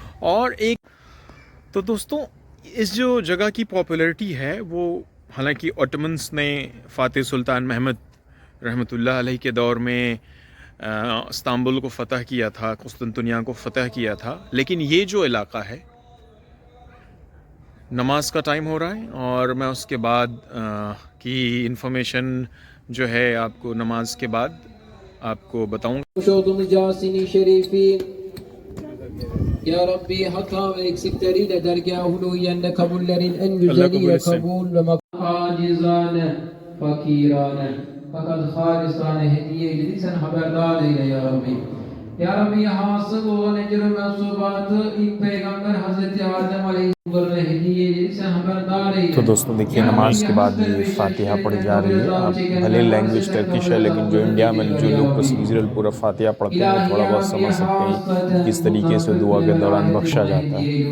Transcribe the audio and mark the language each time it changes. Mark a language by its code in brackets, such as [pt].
[hi] और एक तो दोस्तों, इस जो जगह की पॉपुलैरिटी है वो, हालांकि ऑटोमन्स ने फ़ातिह सुल्तान महमद रहमतुल्लाह अलैह के दौर में इस्तांबुल को फ़तह किया था, कुस्तुनतुनिया को फ़तह किया था, लेकिन ये जो इलाका है, नमाज का टाइम हो रहा है और मैं उसके बाद की इन्फॉर्मेशन जो है आपको नमाज के बाद आपको बताऊंगा। [tr] Hoş olduğumuz Yasin-i Şerif'in Ya Rabbi hata ve eksikleriyle dergâh-ı uluhiyende kabullerin en Allah güzeliyle kabul etsin. kabul ve acizane, fakirane fakat halisane hediye eyledi, sen haberdar eyle ya Rabbi. Ya Rabbi hasıl olan ecr-i mensubatı ilk peygamber Hazreti Adem Aleyhisselam'a hediye eyledi, sen haberdar eyle. [hi] तो दोस्तों देखिए, नमाज के बाद ये फातिहा पढ़ी जा रही है। आप भले लैंग्वेज टर्किश है, लेकिन जो इंडिया में जो लोग प्रोसीजरल पूरा फातिहा पढ़ते हैं वो थोड़ा बहुत समझ सकते हैं कि किस तरीके से दुआ के दौरान बख्शा जाता है।